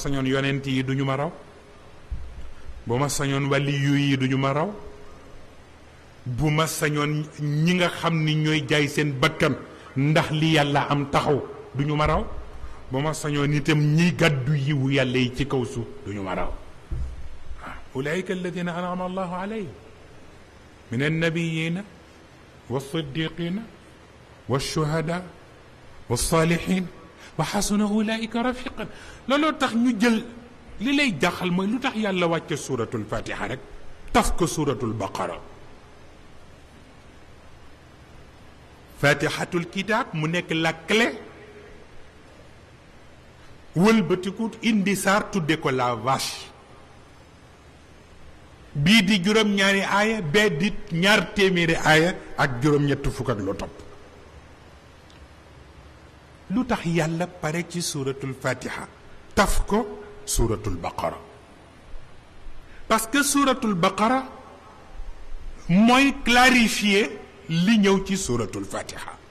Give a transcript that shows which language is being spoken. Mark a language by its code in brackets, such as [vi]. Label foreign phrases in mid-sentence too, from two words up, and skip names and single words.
[wo] sañoon yonent yi duñu ma raw bu ma sañoon wàlli yu yi duñu ma raw bu ma sañoon ñi nga xam ni ñooy jaay seen bakkan ndax li yàlla am taxaw duñu ma raw bu ma sañoon itam ñi gàddu yiwu yàlla yi ci kaw suuf duñu ma raw [ar] أولئك الذين أنعم الله عليهم من النبيين والصديقين والشهداء والصالحين وحسن أولئك رفيقا [wo] لولو تخ ñu jël li lay jaxal mooy lu tax yàlla wàcce suuratul fatiha rek taf ko suuratul baqara fatihatul kitaab mu nekk [fr] la clé [wo] wëlbatikut indi saar tudde ko [fr] la vache [wo] bii di juróom-ñaari aaya bee di ñaar téeméeri aaya ak juróom-ñett fukk ak lu topp lu tax yàlla pare ci suuratul fatiha taf ko suuratul baqara [fr] parce que [wo] suuratul baqara mooy clarifier li ñëw ci suuratul fatiha